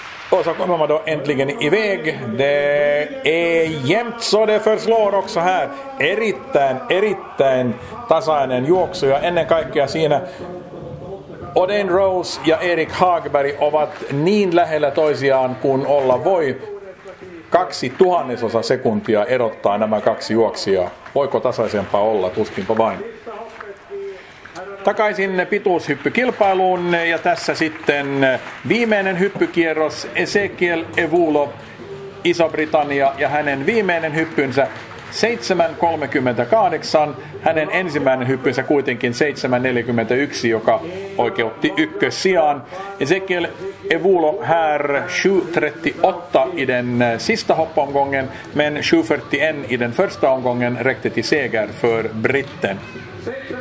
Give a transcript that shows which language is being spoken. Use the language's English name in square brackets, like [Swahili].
[Swedish] Och så kommer man då äntligen iväg. Det är jämnt så det förslår också här. [Finnish] Erittäin tasainen juoksu ja ennen kaikkea siinä Odain Rose ja Erik Hagberg ovat niin lähellä toisiaan kuin olla voi. 0,02 sekuntia erottaa nämä kaksi juoksijaa. Voiko tasaisempaa olla? Tuskinpa vain. Takaisin pituushyppykilpailuun ja tässä sitten viimeinen hyppykierros Ezekiel Evulo, Iso-Britannia ja hänen viimeinen hyppynsä 7.38, hänen ensimmäinen hyppynsä kuitenkin 7.41, joka oikeutti ykkössijaan. [Swedish] Ezekiel Evulo här 7.38 i den sista hoppomgången, men 7.41 i den första omgången räckte till seger för britten. 7.38.